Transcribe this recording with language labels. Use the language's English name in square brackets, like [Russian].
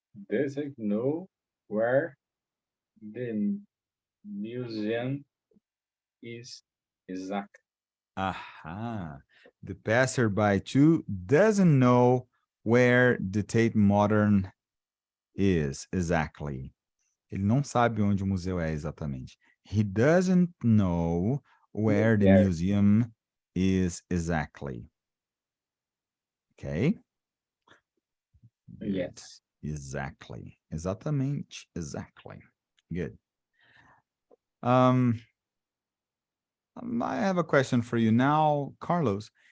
[English] Doesn't know where the museum is exact. Aha. The passerby too doesn't know where the Tate Modern is exactly. [Portuguese] Ele não sabe onde o museu é exatamente. [English] He doesn't know where the museum is exactly. Okay? Yes. Exactly. [Portuguese] Exatamente. [English] Exactly. Good. I have a question for you now, Carlos.